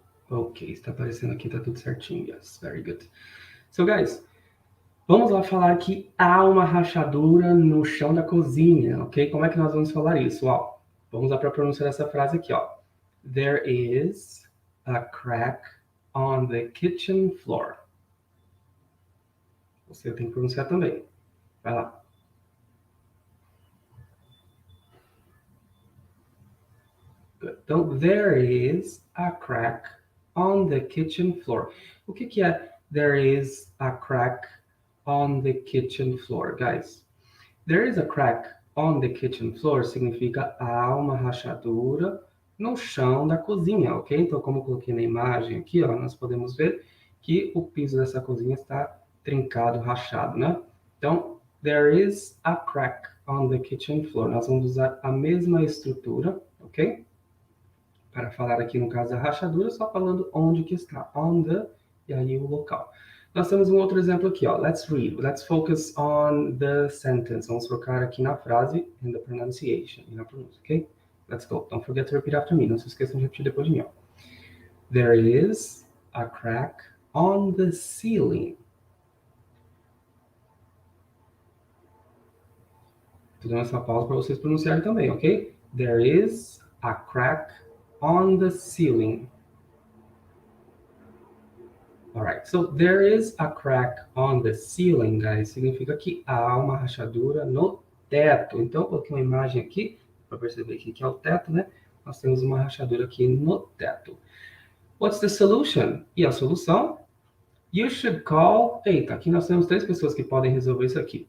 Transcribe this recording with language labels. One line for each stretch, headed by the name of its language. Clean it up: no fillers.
Portuguese: Ok, está aparecendo aqui, está tudo certinho.
English: Yes, very good. So, guys,
Portuguese: vamos lá falar que há uma rachadura no chão da cozinha, ok? Como é que nós vamos falar isso? Ó, vamos lá para pronunciar essa frase aqui, ó.
English: There is a crack on the kitchen floor.
Portuguese: Você tem que pronunciar também. Vai lá.
English: Good.
Portuguese: Então,
English: there is a crack on the kitchen floor.
Portuguese: O que é
English: there is a crack on the kitchen floor, guys? There is a crack on the kitchen floor
Portuguese: significa há uma rachadura no chão da cozinha, ok? Então, como eu coloquei na imagem aqui, ó, nós podemos ver que o piso dessa cozinha está trincado, rachado, né? Então,
English: there is a crack on the kitchen floor.
Portuguese: Nós vamos usar a mesma estrutura, ok? Para falar aqui no caso da rachadura, só falando onde que está,
English: on the,
Portuguese: e aí o local. Nós temos um outro exemplo aqui, ó.
English: Let's read. Let's focus on the sentence.
Portuguese: Vamos focar aqui na frase
English: and the pronunciation,
Portuguese: e na pronúncia,
English: ok? Let's go. Don't forget to repeat after me.
Portuguese: Não se esqueçam de repetir depois de mim, ó.
English: There is a crack on the ceiling.
Portuguese: Tô dando essa pausa para vocês pronunciarem também, ok?
English: There is a crack on the ceiling. Alright, so there is a crack on the ceiling, guys.
Portuguese: Significa que há uma rachadura no teto. Então, eu coloquei uma imagem aqui, para perceber que é o teto, né? Nós temos uma rachadura aqui no teto.
English: What's the solution?
Portuguese: E a solução?
English: You should call...
Portuguese: Eita, aqui nós temos 3 pessoas que podem resolver isso aqui.